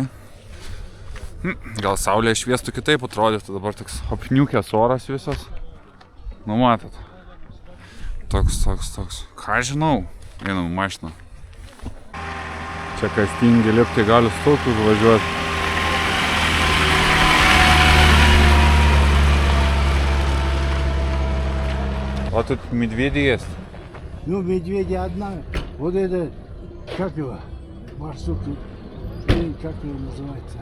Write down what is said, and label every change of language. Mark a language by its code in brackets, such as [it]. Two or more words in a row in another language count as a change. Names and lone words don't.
[lt] Gal saulė šviestų kitaip atrodytų, dabar toks apniukęs oras visas. Nu matot. Toks. Ką žinau, einam mašiną. Čia kas tingi lipti, gali stulpus važiuoti. [ru] А тут медведи есть? Ну, медведи одна. Вот это, как его, барсук, как его называется?